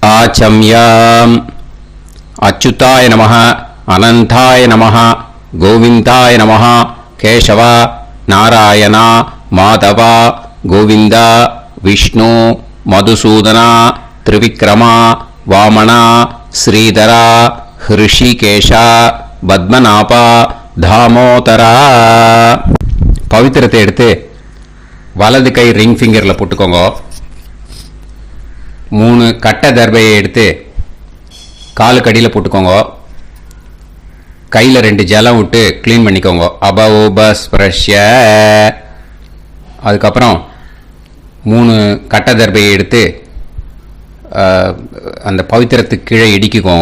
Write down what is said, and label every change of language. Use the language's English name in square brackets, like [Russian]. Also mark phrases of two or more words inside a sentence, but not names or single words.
[Sanskrit] वाचम्याम् अच्युताय नमः अनंताय नमः गोविंदाय नमः केशव नारायण माधव गोविंद विष्णु मधुसूदन त्रिविक्रम वामन श्रीधर ऋषिकेश पद्मनाभ दामोदर [Tamil] पवित्रத்தை எடுத்து வலது கை ரிங் ஃபிங்கரில் போட்டுக்கோங்க. 3 கட்டை தர்பையை எடுத்து காலுக்கு அடியில் போட்டுக்கோங்க. கையில் 2 ஜலம் விட்டு க்ளீன் பண்ணிக்கோங்க. அபௌபஸ்பிரஷ்ய. அதுக்கப்புறம் 3 கட்டை தர்பையை எடுத்து அந்த பவித்திரத்துக்கு கீழே இடிக்கிக்கோங்க.